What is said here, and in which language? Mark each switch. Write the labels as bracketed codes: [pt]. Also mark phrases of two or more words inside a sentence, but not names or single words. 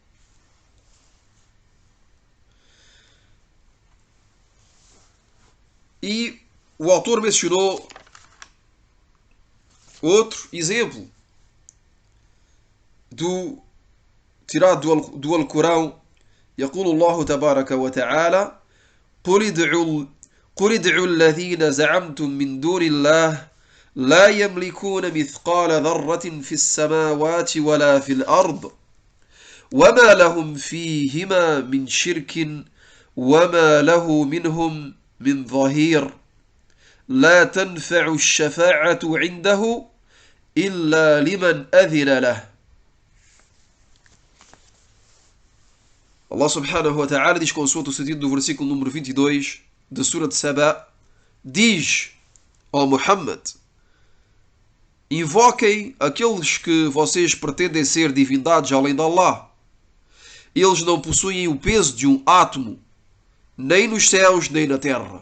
[pt] E o autor mencionou outro exemplo tirado do Alcorão, [ar] يقول الله تبارك وتعالى قل ادعوا الذين زعمتم من دون الله لا يملكون مثقال ذرة في السماوات ولا في الأرض وما لهم فيهما من شرك وما له منهم من ظهير لا تنفع الشفاعة عنده إلا لمن أذن له. [pt] Allah [ar] سبحانه وتعالى [pt] diz, consoante o sentido do versículo número 22 da Surah de Saba, diz ao Muhammad: invoquem aqueles que vocês pretendem ser divindades além de Allah. Eles não possuem o peso de um átomo, nem nos céus nem na terra.